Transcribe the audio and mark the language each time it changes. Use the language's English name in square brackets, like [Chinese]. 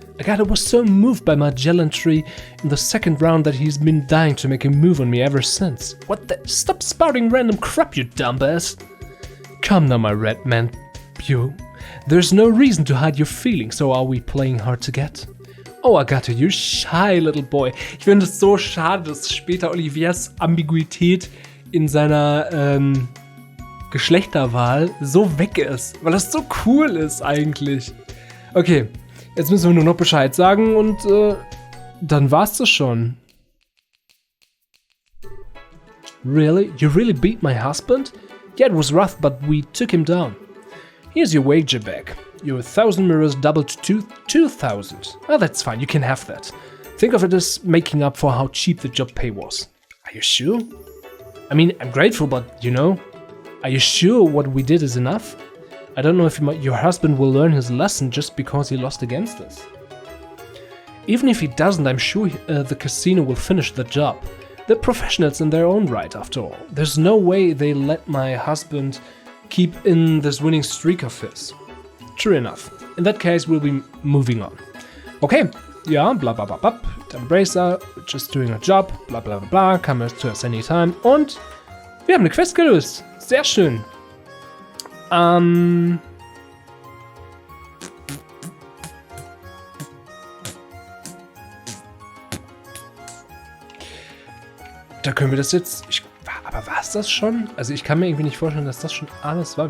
[English] Agatha was so moved by my gallantry in the second round that he's been dying to make a move on me ever since. What the? Stop spouting random crap, you dumbass! Come now, my red man, Pew. There's no reason to hide your feelings, so are we playing hard to get? Oh, Agatha, you shy little boy. [German] Ich finde es so schade, dass später Oliviers Ambiguität in seiner Geschlechterwahl so weg ist, weil das so cool ist eigentlich. Okay. Jetzt müssen wir nur noch Bescheid sagen und dann war's das schon. [English] Really? You really beat my husband? Yeah, it was rough, but we took him down. Here's your wager back. Your 1,000 mirrors doubled to 2,000. Oh, that's fine, you can have that. Think of it as making up for how cheap the job pay was. Are you sure? I mean, I'm grateful, but you know, are you sure what we did is enough? I don't know if your husband will learn his lesson just because he lost against us. Even if he doesn't, I'm sure the casino will finish the job. They're professionals in their own right, after all. There's no way they let my husband keep in this winning streak of his. True enough. In that case, we'll be moving on. Okay, ja, bla bla bla bla. [German] Dann [English] Bracer, just doing a job, bla bla bla bla, come to us anytime. [German] Und wir haben eine Quest gelöst. Sehr schön. Da können wir das jetzt... aber war es das schon? Also ich kann mir irgendwie nicht vorstellen, dass das schon alles war.